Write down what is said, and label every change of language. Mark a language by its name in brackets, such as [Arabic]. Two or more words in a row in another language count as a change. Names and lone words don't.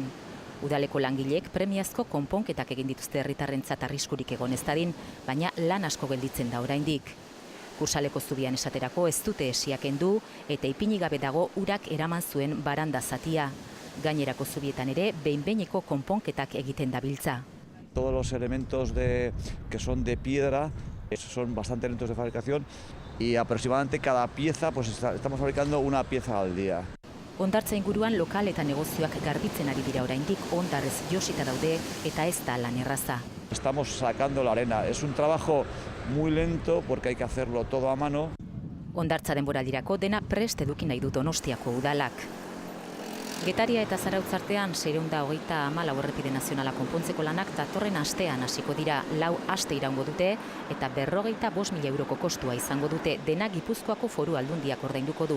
[Basque] Udaleko langileek premiazko konponketak egin dituzte herritarrentzat arriskurik egon ez dadin, baina lan asko gelditzen da oraindik. Kursaleko zubian esaterako ez dute esia kendu eta ipini gabe dago urak eraman zuen baranda zatia. Gainerako zubietan ere behin-behineko konponketak egiten dabiltza. [Spanish] Todos los elementos que son de piedra son bastante lentos de fabricación y aproximadamente cada pieza pues estamos fabricando una pieza al día. [Basque] Hondartza inguruan lokal eta negozioak garbitzen ari dira oraindik, hondarrez josita daude eta ez da lan erraza. [Spanish] Estamos sacando la arena. Es un trabajo muy lento porque hay que hacerlo todo a mano. [Basque] Hondartza denboraldirako dena prest eduki nahi du Donostiako udalak. Getaria eta Zarautz artean 634 errepide nazionala konpontzeko lanak datorren astean hasiko dira, 4 aste iraungo dute eta 55.000 euroko kostua izango dute, dena Gipuzkoako Foru Aldundiak ordainduko du.